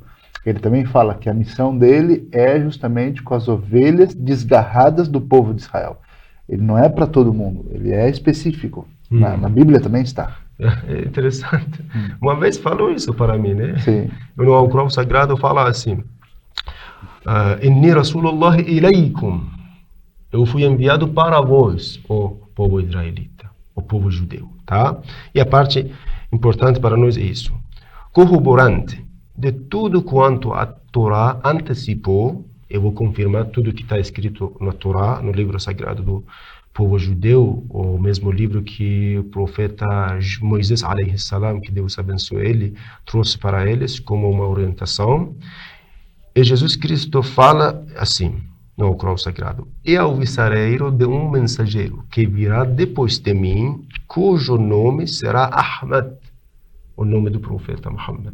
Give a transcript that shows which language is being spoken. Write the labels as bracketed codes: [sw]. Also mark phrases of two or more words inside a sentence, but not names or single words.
[pt] Ele também fala que a missão dele é justamente com as ovelhas desgarradas do povo de Israel. Ele não é para todo mundo, ele é específico. Na Bíblia também está. É interessante. Uma vez falou isso para mim, né? Sim. No Alcorão Sagrado fala assim: [ar] إني رسول الله إليكم. [pt] Eu fui enviado para vós, o povo israelita, o povo judeu, tá? E a parte importante para nós é isso. Corroborante de tudo quanto a Torá antecipou, eu vou confirmar tudo que está escrito na Torá, no livro sagrado do povo judeu, o mesmo livro que o profeta Moisés, [ar] عليه السلام, [pt] que Deus abençoe ele, trouxe para eles como uma orientação. E Jesus Cristo fala assim, no Alcorão Sagrado: e alvissareiro de um mensageiro que virá depois de mim, cujo nome será Ahmad, o nome do profeta Muhammad.